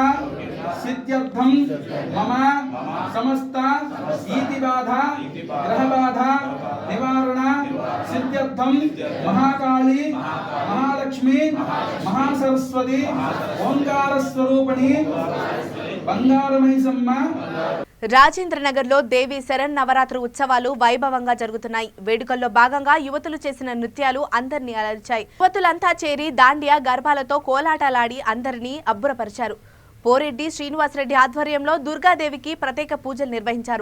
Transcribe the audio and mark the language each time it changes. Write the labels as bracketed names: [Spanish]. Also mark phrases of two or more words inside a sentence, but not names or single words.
[Sanskrit] सिद्ध्यर्थम मम समस्त ईति बाधा ग्रह बाधा निवारण सिद्ध्यर्थम महाकाली महालक्ष्मी महासरस्वती ओंकार स्वरूपिणी బంగారు మైసమ్మ. [Telugu] రాజేంద్రనగర్లో దేవి శరన్నవరాత్రి ఉత్సవాలు వైభవంగా జరుగుతున్నాయి. వేడుకల్లో భాగంగా యువతులు చేసిన నృత్యాలు అందరినీ అలరించాయి. యువతులంతా చేరి దాండియా గర్భాలతో కోలాటలాడి అందరినీ అబ్బురపరిచారు. పోరెడ్డి శ్రీనివాసరెడ్డి ఆధ్వర్యంలో దుర్గాదేవికి ప్రత్యేక పూజలు నిర్వహించారు.